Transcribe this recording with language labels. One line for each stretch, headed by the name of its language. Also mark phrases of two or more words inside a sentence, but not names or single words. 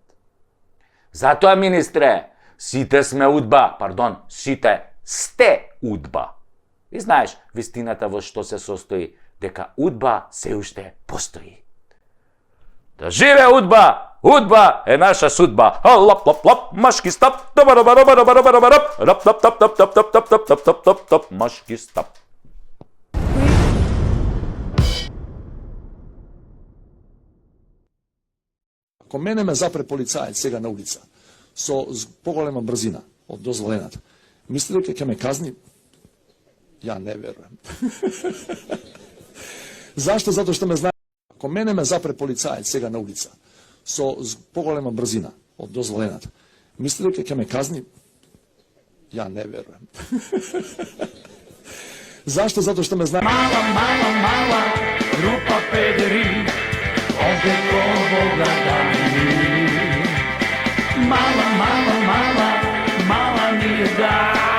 Macedonian: Затоа, министре, сите сме УДБА, сите сте УДБА. И знаеш, вистината во што се состои, дека УДБА се уште постои. Да живе УДБА! УДБА е наша судба! Лап, лап, лап, машки стап! Рап, тап, тап, тап, тап, тап, тап, тап, тап, тап, тап, тап, машки стап! Ако мене ме запре полицаец сега на улица со поголема брзина од дозволената, мисли дека ќе ме казни? Ја не верувам. Зашто? Затоа што ме знае. Ако мене ме запре полицаец сега на улица со поголема брзина од дозволената, мисли дека ќе ме казни? Ја не верувам. Зашто? Затоа што ме знае. Мала, мала, мала, група педери,
Bosnian: ovdje ko Boga dani. Mala, mala, mala, mala mi je da